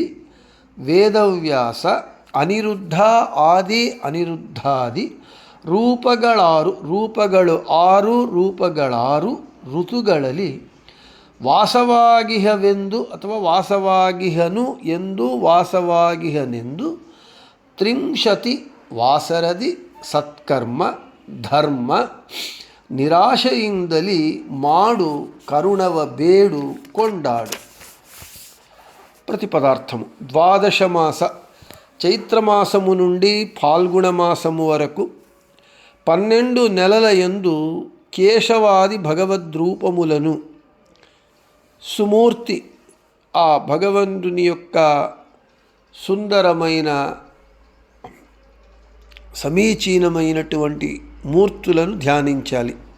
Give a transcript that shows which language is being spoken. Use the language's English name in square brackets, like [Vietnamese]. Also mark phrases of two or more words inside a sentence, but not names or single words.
[Kannada] ವೇದವ್ಯಾಸ ಅನಿರುದ್ಧ ಆದಿ ಅನಿರುದ್ಧಾದಿ ರೂಪಗಳಾರು ರೂಪಗಳು ಆರು ರೂಪಗಳಾರು ಋತುಗಳಲ್ಲಿ ವಾಸವಾಗಿಹವೆಂದು ಅಥವಾ ವಾಸವಾಗಿಹನು ಎಂದು ವಾಸವಾಗಿಹನೆಂದು ತ್ರಿಂಶತಿ ವಾಸರದಿ ಸತ್ಕರ್ಮ ಧರ್ಮ ನಿರಾಶೆಯಿಂದಲಿ ಮಾಡು ಕರುಣವ ಬೇಡು ಕೊಂಡಾಡು. [Telugu] ప్రతిపదార్థము. ద్వాదశ మాస చైత్రమాసము నుండి ఫాల్గుణ మాసము వరకు 12 నెలల యందు కేశవాది భగవద్రూపములను సుమూర్తి ఆ భగవంతుని యొక్క సుందరమైన సమీచీనమైనటువంటి మూర్తులను ధ్యానించాలి.